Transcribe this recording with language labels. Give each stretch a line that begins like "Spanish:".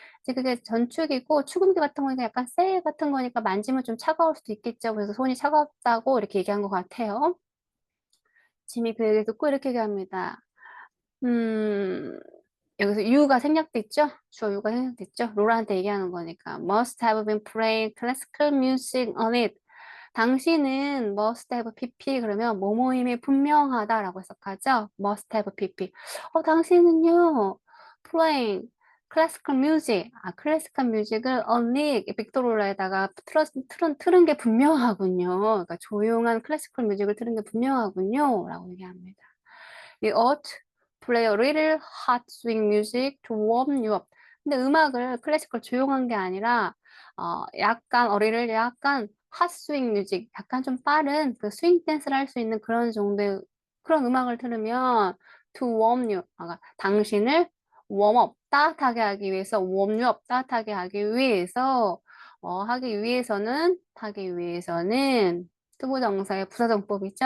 Korean: 이제 그게 전축이고 축음기 같은 거니까 약간 쇠 같은 거니까 만지면 좀 차가울 수도 있겠죠. 그래서 손이 차갑다고 이렇게 얘기한 것 같아요. 짐이 그 얘기를 듣고 이렇게 얘기합니다. 음, 여기서 you가 생략됐죠? 주어 you가 생략됐죠? 로라한테 얘기하는 거니까
English: must have been playing classical music on it.
Korean: 당신은
English: must have pp
Korean: 그러면 뭐뭐임이 분명하다라고 해석하죠.
English: must have pp.
Korean: 당신은요
English: playing classical music,
Korean: 클래시컬 뮤직을 only 빅토로라에다가 틀은 게 분명하군요. 그러니까 조용한 클래시컬 뮤직을 틀은 게 분명하군요. 라고 얘기합니다.
English: You ought to play a little hot swing music to warm you up.
Korean: 근데 음악을 클래시컬 조용한 게 아니라 약간 어리를 약간 핫스윙 뮤직, 약간 좀 빠른 그 스윙 댄스를 할 수 있는 그런 정도의 그런 음악을 들으면
English: to warm you,
Korean: 당신을 웜업, 따뜻하게 하기 위해서, 웜유업, 따뜻하게 하기 위해서는, 투부정사의 부사정법이죠.